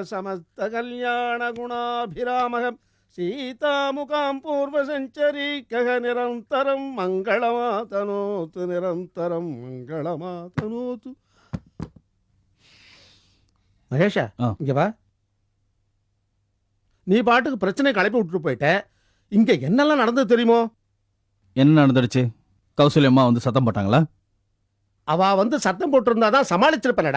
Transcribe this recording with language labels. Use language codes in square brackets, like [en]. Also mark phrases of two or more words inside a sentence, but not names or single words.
[sa] समस्त कल्याण गुणाभिरामः सीतामुखां पूर्वसञ्चरीकः निरन्तरं मङ्गलमातनोतु, निरन्तरं मङ्गलमातनोतु. [ta] மகேஷா, இங்க வா. நீ பாட்டுக்கு பிரச்சனை கலப்பி விட்டுட்டு போயிட்ட. இங்க என்னெல்லாம் நடந்தது தெரியுமோ? என்ன நடந்துடுச்சு? கௌசல்யம்மா வந்து சத்தம் போட்டாங்களா? அவ வந்து சத்தம் போட்டிருந்தாதான் சமாளிச்சிருப்பலடா.